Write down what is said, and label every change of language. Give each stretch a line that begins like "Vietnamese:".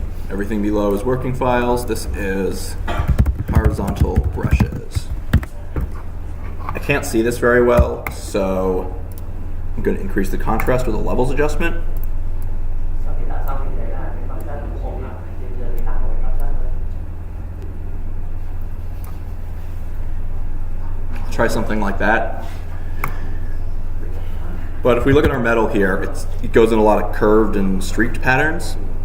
English: Everything below is working files. This is horizontal brushes. I can't see this very well, so I'm going to increase the contrast with a levels adjustment.
Vietnamese: Sau khi tạo xong thì thấy là cái khoảng cách cũng ổn ạ. Thì bây giờ thì tạo một khoảng cách nữa.
English: Try something like that. But if we look at our metal here, it goes in a lot of curved and streaked patterns.